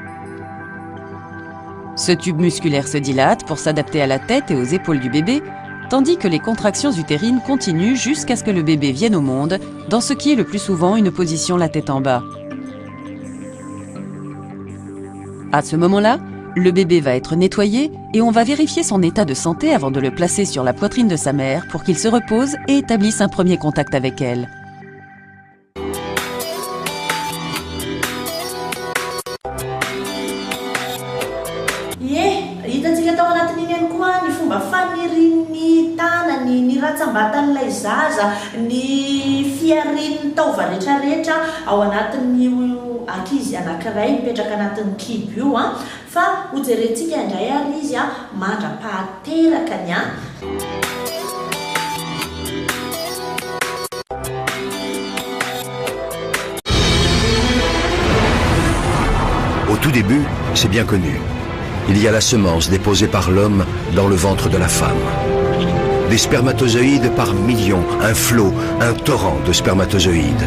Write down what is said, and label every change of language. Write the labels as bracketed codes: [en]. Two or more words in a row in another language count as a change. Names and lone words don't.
[fr] Ce tube musculaire se dilate pour s'adapter à la tête et aux épaules du bébé, tandis que les contractions utérines continuent jusqu'à ce que le bébé vienne au monde, dans ce qui est le plus souvent une position la tête en bas. À ce moment-là, le bébé va être nettoyé et on va vérifier son état de santé avant de le placer sur la poitrine de sa mère pour qu'il se repose et établisse un premier contact avec elle. [mg] Hitantsika tao anatin'iny ihany koa ny fomba fanirin'ny tanany, ny ratsambatan'ilay zaza, ny fiarin'ny taova rehetrarehetra ao anatin'ny ankizy anankiray mipetraka anatin'ny kibo io fa hojerentsika indray ary izy mandra-pahaterakany [fr] Au tout début, c'est bien connu. Il y a la semence déposée par l'homme dans le ventre de la femme. Des spermatozoïdes par millions, un flot, un torrent de spermatozoïdes.